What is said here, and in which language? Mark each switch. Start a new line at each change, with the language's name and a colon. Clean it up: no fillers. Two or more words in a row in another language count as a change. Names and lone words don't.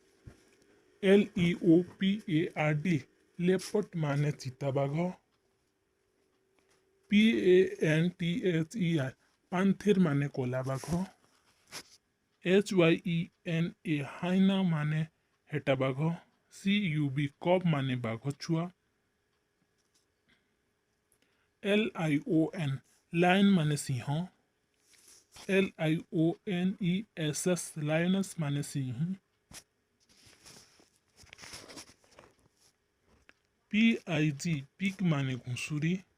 English: LEOPARD leopard
Odia: ମାନେ ଚିତାବାଘ।
English: PANTHER panther
Odia: ମାନେ କୋଲାବାଘ।
English: HYENA hyena
Odia: ମାନେ ହେଟାବାଘ।
English: CUB cub
Odia: ମାନେ ବାଘ ଛୁଆ।
English: LION lion
Odia: ମାନେ ସିଂହ।
English: LIONESS lioness
Odia: ମାନେ ସିଂହ।
English: PIG pig
Odia: ମାନେ ଘୁଷୁରି।